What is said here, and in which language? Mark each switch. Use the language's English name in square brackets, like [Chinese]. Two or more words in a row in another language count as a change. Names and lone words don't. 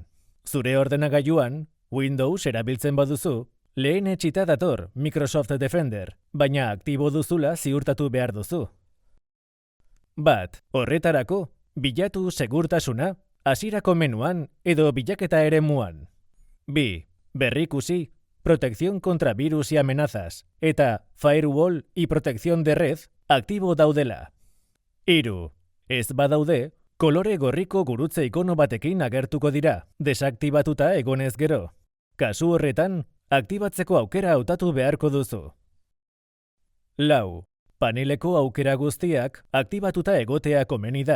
[Basque] Zure ordenagailuan, Windows erabiltzen baduzu, lehen etsita dator Microsoft Defender, baina aktibo duzula ziurtatu behar duzu. Bat, horretarako, bilatu segurtasuna, hasierako menuan edo bilaketa eremuan. Bi, berrikusi, [Spanish] protección contra virus y amenazas, eta firewall y protección de red [Basque] aktibo daudela. Hiru, ez badaude, kolore gorriko gurutze ikono batekin agertuko dira, desaktibatuta egonez gero. Kasu horretan, aktibatzeko aukera hautatu beharko duzu. Lau, paneleko aukera guztiak aktibatuta egotea komeni da.